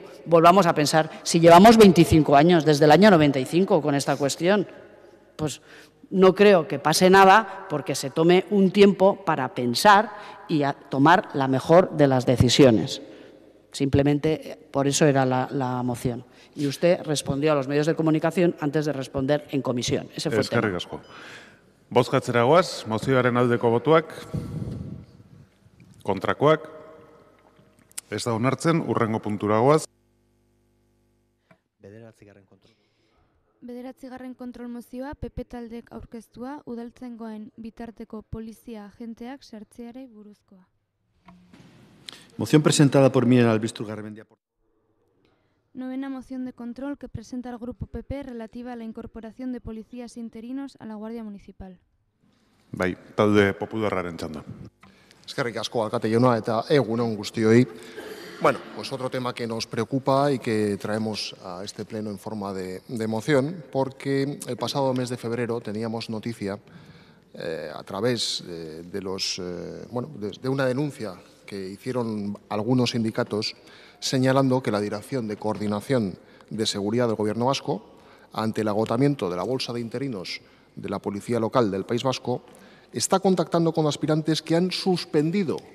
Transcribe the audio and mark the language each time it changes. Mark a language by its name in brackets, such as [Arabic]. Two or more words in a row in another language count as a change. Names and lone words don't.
[Spanish] Volvamos a pensar, si llevamos 25 años, desde el año 95 con esta cuestión, pues no creo que pase nada porque se tome un tiempo para pensar y a tomar la mejor de las decisiones. Simplemente por eso era la moción. Y usted respondió a los medios de comunicación antes de responder en comisión. Ese fue el tema. [Basque] Bozkatzera goaz, mozioaren aldeko botuak, kontrakoak, ez da onartzen, hurrengo puntura goaz. Bederatzigarren kontrol mozioa, PP taldek aurkeztua, udaltzaingoen bitarteko polizia agenteak sartzeari buruzkoa. [Spanish] Moción presentada por Miren Albistur Garmendia. Novena moción de control que presenta el Grupo PP relativa a la incorporación de policías interinos a la Guardia Municipal. [Basque] Bai, talde popularraren txanda. Eskerrik asko, alkate jauna, eta egunon guztioi. [Spanish] Bueno, pues otro tema que nos preocupa y que traemos a este pleno en forma de moción, porque el pasado mes de febrero teníamos noticia a través de una denuncia que hicieron algunos sindicatos señalando que la Dirección de Coordinación de Seguridad del Gobierno vasco, ante el agotamiento de la bolsa de interinos de la Policía Local del País Vasco, está contactando con aspirantes que han suspendido